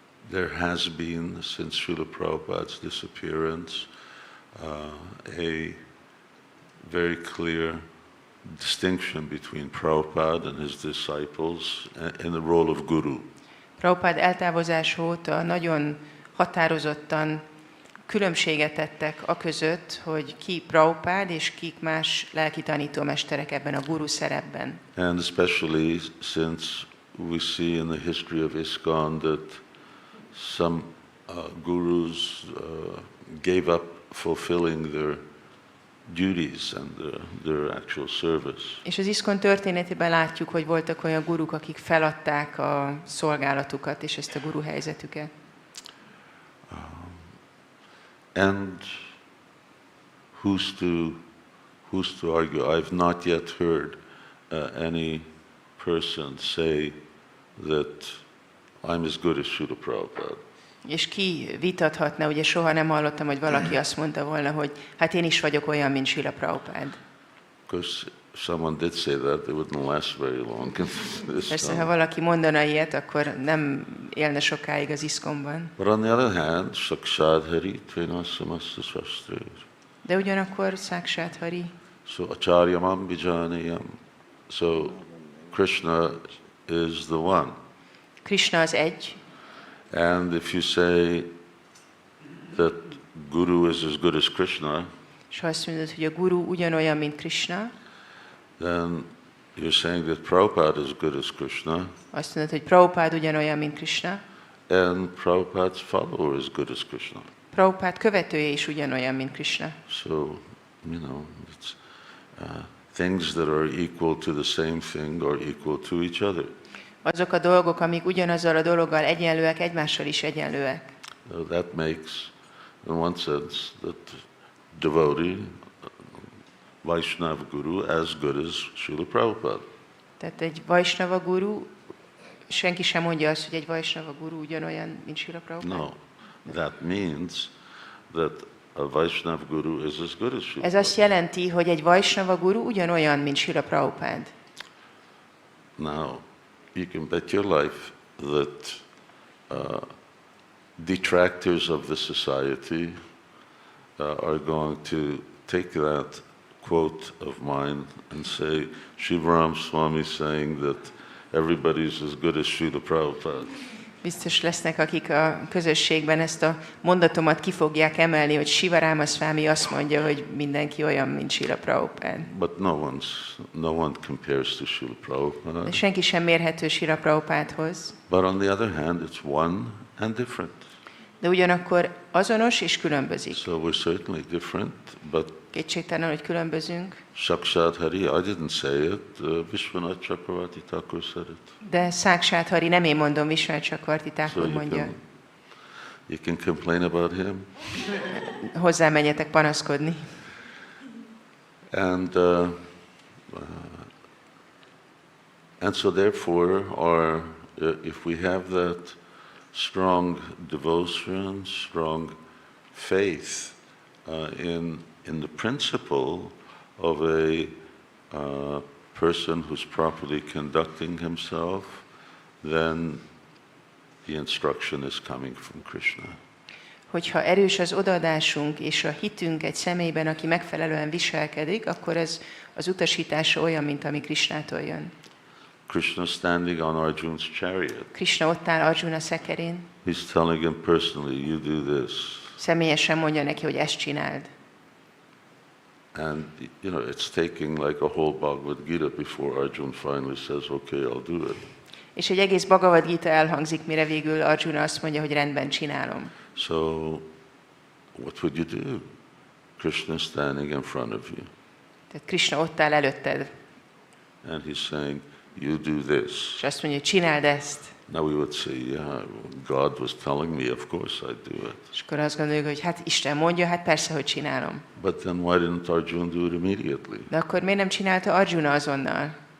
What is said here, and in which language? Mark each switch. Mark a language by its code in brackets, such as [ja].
[en] There has been, since Srila Prabhupada's disappearance, a very clear distinction between Prabhupada and his disciples in the role of guru. [hu] Prabhupád eltávozása óta nagyon határozottan különbséget tettek a között, hogy ki Prabhupád és kik más lelki tanítómesterek ebben a guru szerepben. [en] And especially since we see in the history of ISKCON that some gurus gave up fulfilling their duties and their actual service. [hu] És az ISKCON történetében látjuk, hogy voltak olyan guruk, akik feladták a szolgálatukat és ezt a guru helyzetüket. [en] And who's to argue? I've not yet heard any person say that I'm as good as Srila Prabhupada. [hu] És ki vitathatna, ugye soha nem hallottam, hogy valaki azt mondta volna, hogy hát én is vagyok olyan, mint Srila Prabhupada. [en] Because someone did say that, it wouldn't last very long. [hu] Persze, ha valaki mondana ilyet, akkor nem élne sokáig az iszkomban. [en] But on the other hand, [sa] Sakshat Hari Tvenasamasta Shastrir. [hu] De ugyanakkor [sa] Sakshat Hari. [en] So [sa] Acharyamam Vijaniyam. [en] So Krishna is the one. [hu] Krishna az egy. [en] And if you say that Guru is as good as Krishna, [hu] És ha azt mondod, hogy a guru ugyanolyan, mint Krishna, [en] then you're saying that Prabhupada is good as Krishna, [hu] azt mondod, hogy Prabhupada ugyanolyan, mint Krishna, [en] and Prabhupada's follower is good as Krishna. [hu] Prabhupada követője is ugyanolyan, mint Krishna. [en] So, it's things that are equal to the same thing are equal to each other. [hu] Azok a dolgok, amik ugyanazzal a dologgal egyenlőek, egymással is egyenlőek. [en] So that makes, in one sense, that devotee, Vaishnava Guru, as good as Srila Prabhupada. [hu] Tehát egy Vaishnava guru, senki sem mondja azt, hogy egy Vaishnava guru ugyanolyan, mint Srila Prabhupada. [en] No, that means that a Vaishnava Guru is as good as Srila [hu] Ez azt jelenti, hogy egy Vaishnava guru ugyanolyan, mint Srila Prabhupada. [en] Now, you can bet your life that detractors of the society are going to take that quote of mine and say, Sivarama Swami saying that everybody's as good as Srila Prabhupada. [hu] Biztos lesznek, akik a közösségben ezt a mondatomat ki fogják emelni, hogy Sivarama Swami azt mondja, hogy mindenki olyan, mint Srila Prabhupada. [en] But no one compares to Srila Prabhupada. [hu] De senki sem mérhető Srila Prabhupádhoz. [en] But on the other hand, it's one and different. [hu] De ugyanakkor azonos és különbözik. [en] So we're certainly different, but [hu] Kétségtelen, hogy különbözünk. [sa] Sakshat Hari, [en] I didn't say it, Vishwanath Chakravarti Thakur said it. [hu] De [sa] Sakshat Hari, [hu] nem én mondom, Vishwanath Chakravarti [en] So [hu] Thakur mondja. [en] you can complain about him. [hu] Hozzá menjetek panaszkodni. [en] And so therefore, if we have that strong devotion, strong faith in the principle of a person who's properly conducting himself, then the instruction is coming from Krishna. [hu] Hogyha erős az odaadásunk és a hitünk egy személyben, aki megfelelően viselkedik, akkor ez az utasítása olyan, mint ami Krishnától jön. [en] Krishna standing on Arjuna's chariot. [hu] Krishna ott áll Arjuna szekerén. [en] He's telling him personally, you do this. [hu] Személyesen mondja neki, hogy ezt csináld. [en] And, it's taking like a whole Bhagavad Gita before Arjuna finally says, okay, I'll do it. [hu] És egy egész Bhagavad Gita elhangzik, mire végül Arjuna azt mondja, hogy rendben csinálom. [en] So, what would you do? Krishna standing in front of you. [hu] Tehát Krishna ott áll előtted, [en] And he's saying, you do this. [hu] és azt mondja, hogy csináld ezt. [en] Now we would say, yeah, God was telling me, of course I do it. [hu] És akkor azt gondoljuk, hogy hát Isten mondja, hát persze, hogy csinálom. [en] But then why didn't Arjuna do it immediately? [hu] De akkor miért nem csinálta Arjuna azonnal?